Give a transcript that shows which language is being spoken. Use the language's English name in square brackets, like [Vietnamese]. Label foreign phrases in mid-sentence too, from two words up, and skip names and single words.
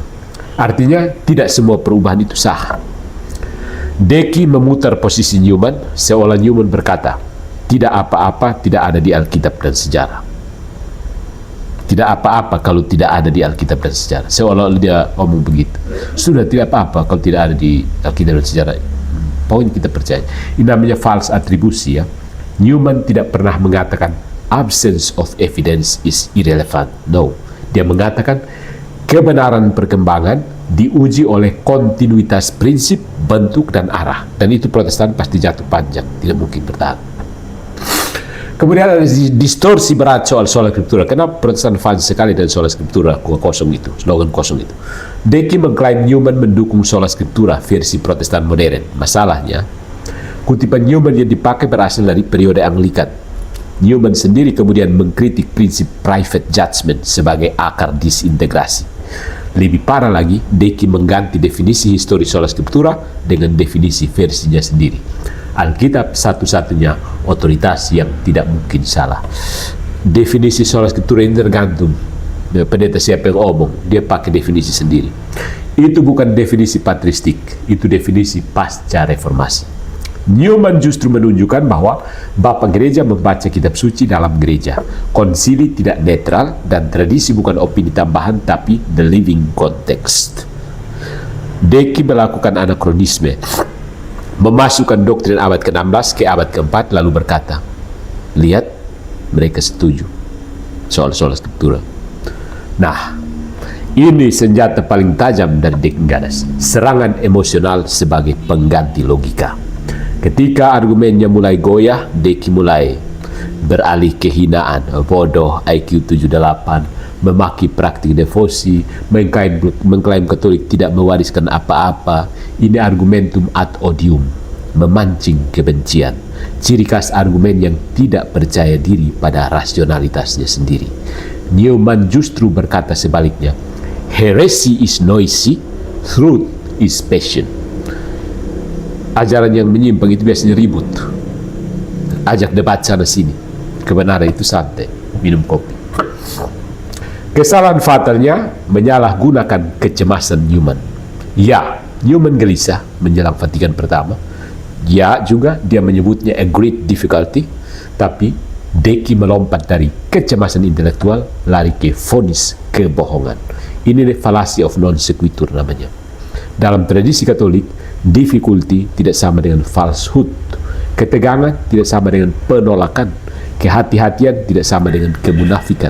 [Indonesian] Artinya tidak semua perubahan itu sah. Deki memutar posisi Newman seolah Newman berkata, tidak apa-apa tidak ada di Alkitab dan sejarah. Tidak apa-apa kalau tidak ada di Alkitab dan sejarah. Seolah dia ngomong begitu. Sudah tidak apa-apa kalau tidak ada di Alkitab dan sejarah. Pokoknya kita percaya. Ini namanya false atribusi ya. Newman tidak pernah mengatakan [English] absence of evidence is irrelevant. [Indonesian] No. Dia mengatakan kebenaran perkembangan diuji oleh kontinuitas prinsip, bentuk, dan arah. Dan itu Protestan pasti jatuh panjang. Tidak mungkin bertahan. Kemudian ada distorsi berat soal sola scriptura. Kenapa Protestan fans sekali dengan [Latin] sola scriptura [Indonesian] kosong itu, slogan kosong itu? Deki mengklaim Newman mendukung [Latin] sola scriptura [Indonesian] versi Protestan modern. Masalahnya, kutipan Newman yang dipakai berasal dari periode Anglikan. Newman sendiri kemudian mengkritik prinsip [English] private judgment [Indonesian] sebagai akar disintegrasi. Lebih parah lagi, Deki mengganti definisi histori [Latin] sola scriptura [Indonesian] dengan definisi versinya sendiri. Alkitab satu-satunya otoritas yang tidak mungkin salah. Definisi [Latin] sola scriptura [Indonesian] ini tergantung pendeta siapa yang ngomong, dia pakai definisi sendiri. Itu bukan definisi patristik, itu definisi pasca reformasi. Newman justru menunjukkan bahwa Bapak Gereja membaca kitab suci dalam gereja. Konsili tidak netral dan tradisi bukan opini tambahan tapi [English] the living context. [Indonesian] Deki melakukan anakronisme, memasukkan doktrin abad ke-16 ke abad ke-4 lalu berkata, lihat, mereka setuju soal [Latin] sola scriptura. [Indonesian] Nah, ini senjata paling tajam dari Deki Gadas, serangan emosional sebagai pengganti logika. Ketika argumennya mulai goyah, Deki mulai beralih kehinaan, bodoh, IQ 78, memaki praktik devosi, mengklaim Katolik tidak mewariskan apa-apa. Ini [Latin] argumentum ad odium, [Indonesian] memancing kebencian. Ciri khas argumen yang tidak percaya diri pada rasionalitasnya sendiri. Newman justru berkata sebaliknya, [English] heresy is noisy, truth is passion. [Indonesian] Ajaran yang menyimpang itu biasanya ribut, ajak debat sana sini. Kebenaran itu santai, minum kopi. Kesalahan fatalnya menyalahgunakan kecemasan Newman. Ya, Newman gelisah menjelang Vatikan pertama. Ya, juga dia menyebutnya [English] a great difficulty. [Indonesian] Tapi Deki melompat dari kecemasan intelektual lari ke vonis kebohongan. Ini [English] fallacy of non sequitur [Indonesian] namanya. Dalam tradisi Katolik, difficulty tidak sama dengan falsehood. Ketegangan tidak sama dengan penolakan. Kehati-hatian tidak sama dengan kemunafikan.